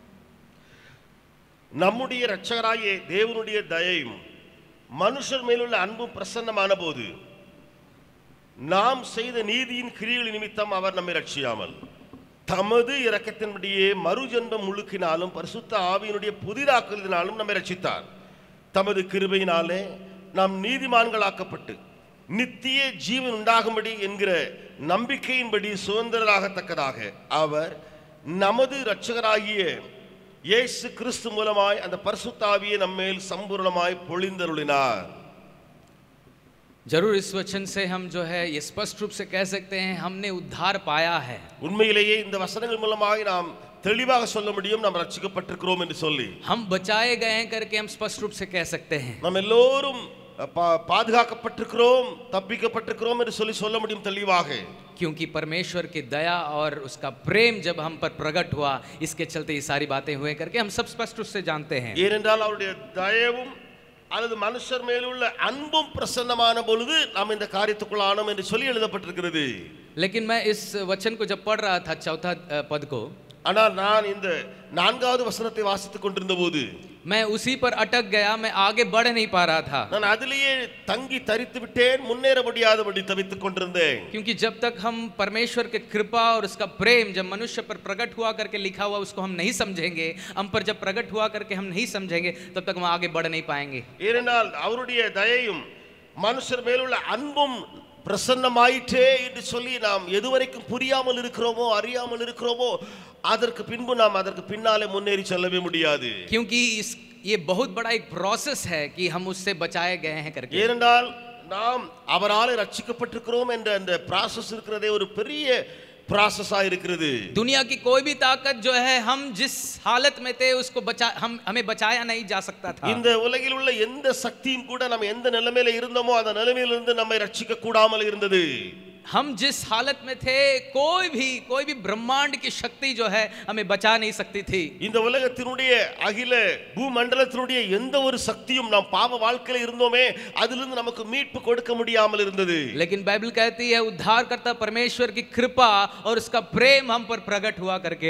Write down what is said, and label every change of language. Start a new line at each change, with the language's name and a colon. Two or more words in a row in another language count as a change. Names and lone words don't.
Tamil: நம்முடைய இரட்சகராகிய தேவனுடைய தயையும் மனுஷர் மேலுள்ள அன்பும் பிரசன்னமான போது நாம் செய்த நீதியின் கிரியைகள் நிமித்தம் அவர் நம்மை ரட்சியாமல் தமது இரக்கத்தின்படியே மறுஜென்மம் முழுக்கினாலும் பரிசுத்த ஆவியினுடைய புதிதாக்குதலினாலும் நம்மை ரட்சித்தார். தமது கிருபையினாலே நாம் நீதிமான்களாக்கப்பட்டு நித்திய ஜீவன் உண்டாகும்படி என்கிற நம்பிக்கையின்படி சுதந்திரராகத்தக்கதாக அவர் நமது இரட்சகராகிய இயேசு கிறிஸ்து மூலமாய் அந்த பரிசுத்த ஆவியை நம்மேல் சம்பூர்ணமாய் பொழிந்தருளினார்.
Hindi: जरूर इस वचन से हम जो है ये स्पष्ट रूप से कह सकते हैं हमने उद्धार पाया है।
Tamil: உண்மையிலேயே இந்த வசனங்கள் மூலமாய் நாம் தெளிவாக சொல்ல முடியும் நாம் ரட்சிக்கப்பட்டிருக்கிறோம் என்று சொல்லி
Hindi: हम बचाए गए हैं करके हम स्पष्ट रूप से कह सकते हैं।
Tamil: நாம் எல்லோரும் பாதுகாக்கப்பட்டிருக்கிறோம் தப்பிக்கப்பட்டிருக்கிறோம் என்று சொல்லி சொல்ல முடியும் தெளிவாக।
Hindi: क्योंकि परमेश्वर की दया और उसका प्रेम जब हम पर प्रकट हुआ, इसके चलते ये सारी बातें हुए करके हम सब स्पष्ट रूप से जानते हैं।
Tamil: ஏனென்றால் அவருடைய தயவும் அல்லது மனுஷர் மேலுள்ள அன்பும் பிரசன்னமான பொழுது நாம் இந்த காரியத்துக்குள் ஆனோம் என்று சொல்லி எழுதப்பட்டிருக்கிறது।
Hindi: लेकिन मैं इस वचन को जब पढ़ रहा था 4था पद को,
Tamil: ஆனால் நான் இந்த 4வது வசனத்தை வாசித்துக் கொண்டிருந்த போது
Hindi: मैं उसी पर अटक गया, मैं आगे बढ़ नहीं पा रहा था।
Tamil: நான் அதிலேயே தங்கி தரித்து விட்டேன், முன்னேற முடியாதபடி தவித்துக் கொண்டிருந்தேன்।
Hindi: क्योंकि जब तक हम परमेश्वर के कृपा और उसका प्रेम जब मनुष्य पर प्रकट हुआ करके लिखा हुआ उसको हम नहीं समझेंगे, हम पर जब प्रकट हुआ करके हम नहीं समझेंगे, तब तक हम आगे बढ़ नहीं पाएंगे।
Tamil: ஏனென்றால் அவருடைய தயையும் மனுஷர் மேலுள்ள அன்பும் பிரசன்னமாயிற்றே என்று சொல்லி நாம் எதுவரைக்கும் புரியாமல் இருக்கிறோமோ அறியாமல் இருக்கிறோமோ அதற்கு பின்பு நாம் அதற்கு பின்னாலே முன்னேறி செல்லவே முடியாது।
Hindi: क्योंकि ये बहुत बड़ा एक प्रोसेस है कि हम उससे बचाए गए हैं करके।
Tamil: ஏனென்றால் நாம் அவராலே ரட்சிக்கப்பட்டிருக்கிறோம் என்ற அந்த process இருக்கிறதே ஒரு பெரிய process-ஆ இருக்கிறது।
Hindi: दुनिया की कोई भी ताकत जो है हम जिस हालत में थे उसको हमें बचाया नहीं जा सकता था।
Tamil: இந்த உலகில் உள்ள எந்த சக்தியும் கூட நம்ம எந்த நிலைமையில இருந்தோமோ அந்த நிலைமையிலிருந்து நம்மை ரட்சிக்க கூடாமல் இருந்தது।
Hindi: हम जिस हालत में थे कोई भी ब्रह्मांड की शक्ति जो है हमें बचा नहीं सकती थी।
Tamil: இந்த உலகத்தினுடைய அகில பூமண்டலத்தினுடைய எந்த ஒரு சக்தியும் நாம் பாவ வாழ்க்கையில இருந்தோமே அதிலிருந்து நமக்கு மீட்பு கொடுக்க முடியாமல் இருந்தது।
Hindi: लेकिन बाइबल कहती है उद्धारकर्ता परमेश्वर की कृपा और उसका प्रेम हम पर प्रकट हुआ करके।